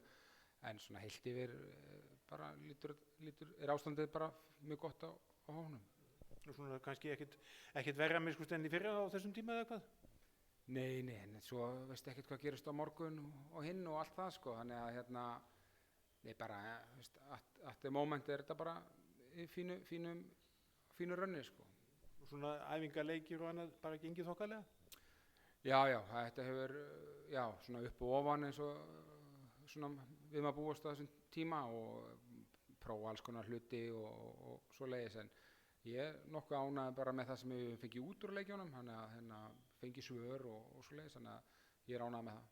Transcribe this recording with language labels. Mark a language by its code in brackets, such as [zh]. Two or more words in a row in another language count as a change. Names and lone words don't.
[is] En svona heilt yfir bara er ástandið bara mjög gott á hópnum. Og svona kannski ekkert verra miskunst enn í fyrra á þessum tíma eða hvað? Nei, en svo veistu ekkert hvað gerist á morgun og hinn og allt það sko. Þannig að nei bara, [en] at the moment [is] er þetta bara í fínu rönni sko. Og svona æfingaleikir og annað bara gengið þokkalega? Já, þetta hefur, svona upp og ofan eins og svona við maður búast á þessum tíma og prófa alls konar hluti og svoleiðis, en ég er nokkuð ánægður bara með það sem við fengið út úr leikjunum, þannig að fengið svör og svoleiðis, þannig að ég er ánægður með það.